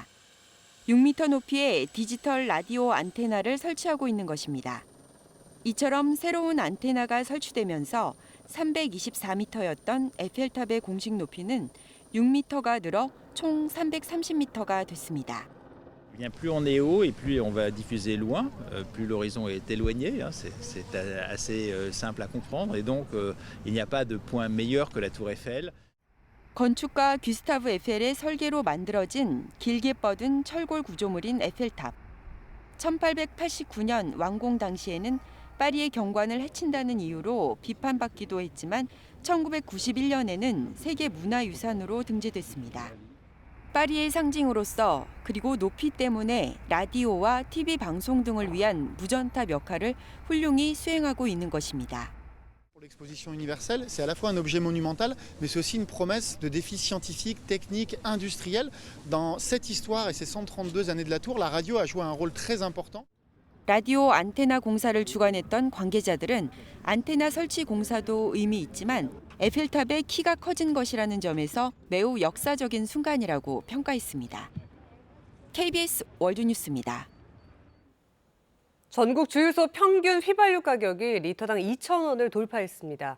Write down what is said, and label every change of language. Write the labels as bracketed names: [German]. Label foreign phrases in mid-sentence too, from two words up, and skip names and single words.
[Korean] 6m 높이의 디지털 라디오 안테나를 설치하고 있는 것입니다. 이처럼 새로운 안테나가 설치되면서 324m였던 에펠탑의 공식 높이는 6m가 늘어 총 330m가 됐습니다. [French] Plus on est haut et plus on va diffuser loin, plus l'horizon est éloigné. C'est assez simple à comprendre et donc il n'y a pas de point meilleur que la Tour Eiffel. [Korean] 건축가 귀스타브 에펠의 설계로 만들어진 길게 뻗은 철골 구조물인 에펠탑. 1889년 완공 당시에는 파리의 경관을 해친다는 이유로 비판받기도 했지만 1991년에는 세계 문화유산으로 등재됐습니다. 파리의 상징으로서 그리고 높이 때문에 라디오와 TV 방송 등을 위한 무전탑 역할을 훌륭히 수행하고 있는 것입니다. [French] Pour l'exposition universelle, c'est à la fois un objet monumental, mais c'est aussi une promesse de défis scientifiques, techniques, industriels. Dans cette histoire et ces 132 années de la tour, la radio a joué un rôle très important. [Korean] 라디오 안테나 공사를 주관했던 관계자들은 안테나 설치 공사도 의미 있지만 에펠탑의 키가 커진 것이라는 점에서 매우 역사적인 순간이라고 평가했습니다. KBS 월드뉴스입니다. 전국 주유소 평균 휘발유 가격이 리터당 2,000원을 돌파했습니다.